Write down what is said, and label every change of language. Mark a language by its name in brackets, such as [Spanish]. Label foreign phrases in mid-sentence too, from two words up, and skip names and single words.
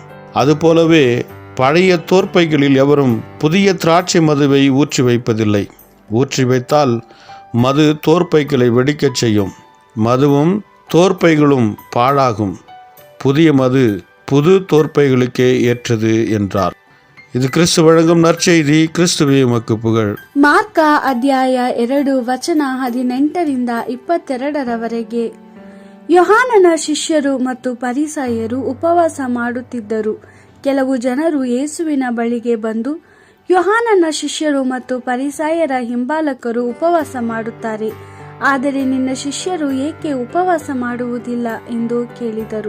[Tamil] அதுபோலவே பழைய தோற்பைகளில் எவரும் புதிய திராட்சை மதுவை ஊற்றி வைப்பதில்லை. ஊற்றி வைத்தால் மது தோற்பைகளை வெடிக்கச் செய்யும். மதுவும் தோற்பைகளும் பாழாகும். புதிய மது புது தோற்பைகளுக்கே ஏற்றது என்றார். இது கிறிஸ்து வழங்கும் நற்செய்தி. கிறிஸ்துவே உமக்கு புகழ். [Kannada] ಮಾರ್ಕ ಅಧ್ಯಾಯ 2 ವಚನ 18 22 ಯೋಹಾನನ ಶಿಷ್ಯರು ಮತ್ತು ಪರಿಸಾಯರು ಉಪವಾಸ ಮಾಡುತ್ತಿದ್ದರು. ಕೆಲವು ಜನರು ಯೇಸುವಿನ ಬಳಿಗೆ ಬಂದು, ಯೋಹಾನನ ಶಿಷ್ಯರು ಮತ್ತು ಪರಿಸಾಯರ ಹಿಂಬಾಲಕರು ಉಪವಾಸ ಮಾಡುತ್ತಾರೆ, ಆದರೆ ನಿನ್ನ ಶಿಷ್ಯರು ಏಕೆ ಉಪವಾಸ ಮಾಡುವುದಿಲ್ಲ ಎಂದು ಕೇಳಿದರು.